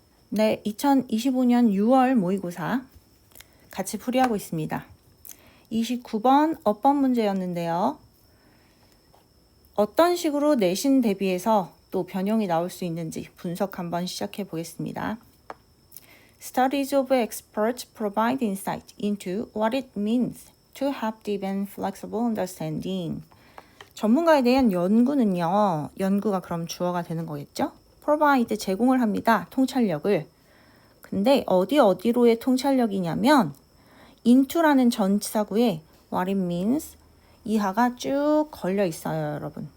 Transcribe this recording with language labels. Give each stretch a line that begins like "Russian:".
Korean: 네, 2025년 6월 모의고사 같이 풀이하고 있습니다. 29번 어법 문제였는데요. 어떤 식으로 내신 대비해서 또 변형이 나올 수 있는지 분석 한번 시작해 보겠습니다.
English: Studies of experts provide insight into what it means to have deep and flexible understanding.
Korean: 전문가에 대한 연구는요. 연구가 그럼 주어가 되는 거겠죠? provide 제공을 합니다. 통찰력을. 근데 어디로의 통찰력이냐면 into라는 전치사구에 what it means 이하가 쭉 걸려 있어요, 여러분.